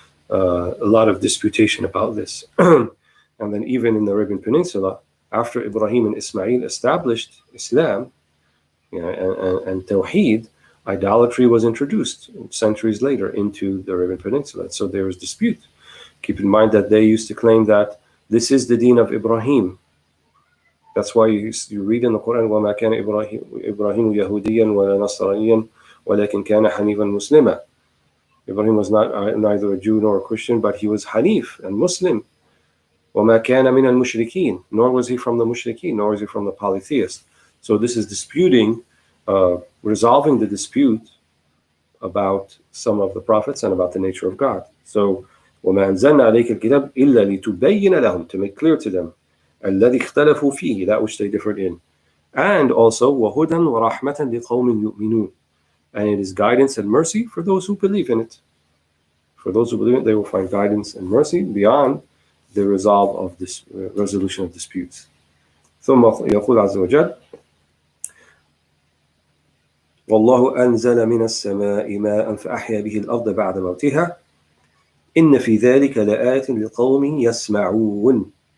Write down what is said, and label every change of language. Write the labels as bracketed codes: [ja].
[en] A lot of disputation about this. And then even in the Arabian Peninsula, after Ibrahim and Ismail established Islam, and Tawheed, idolatry was introduced centuries later into the Arabian Peninsula. So there was dispute. Keep in mind that they used to claim that this is the deen of Ibrahim. That's why you read in the Quran, [ar] وَمَا كَانَ إِبْرَاهِيمُ يَهُودِيًّا وَلَا نَصْرَانِيًّا وَلَكِنْ كَانَ حَنِيفًا مُسْلِمًا. [en] Ibrahim was neither a Jew nor a Christian, but he was Hanif and Muslim. [ar] وَمَا كَانَ مِنَ الْمُشْرِكِينَ. [en] Nor was he from the Mushrikeen, nor was he from the polytheists. So this is disputing, resolving the dispute about some of the prophets and about the nature of God. So, [ar] وَمَا أَنزَلْنَا عَلَيْكَ الْكِتَابَ إِلَّا لِتُبَيِّنَ لَهُم, [en] to make clear to them, [ar] الَّذِي اخْتَلَفُوا فِيهِ, [en] that which they differed in. And also, [ar] وَهُدًى وَرَحْمَةً لِقَوْمٍ يُؤْمِنُونَ, [en] and it is guidance and mercy for those who believe in it. For those who believe in it, they will find guidance and mercy beyond the resolve of this resolution of disputes. [ar] ثم يقول عز وجل والله أنزل من السماء ماء فأحيا به الأرض بعد موتها إن في ذلك لآيات لقوم يسمعون.